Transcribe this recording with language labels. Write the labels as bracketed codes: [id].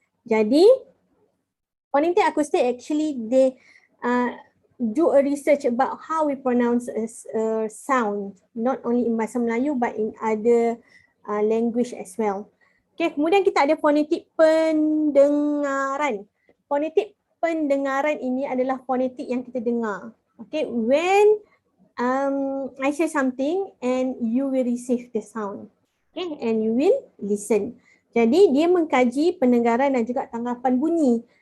[en] Jadi phonetic acoustic actually they do a research about how we pronounce a sound, not only in bahasa Melayu but in other language as well. [ms] Okay, kemudian kita ada fonetik pendengaran. Fonetik pendengaran ini adalah fonetik yang kita dengar. [en] Okay, when I say something and you will receive the sound. Okay, and you will listen. [ms] Jadi dia mengkaji pendengaran dan juga tanggapan bunyi.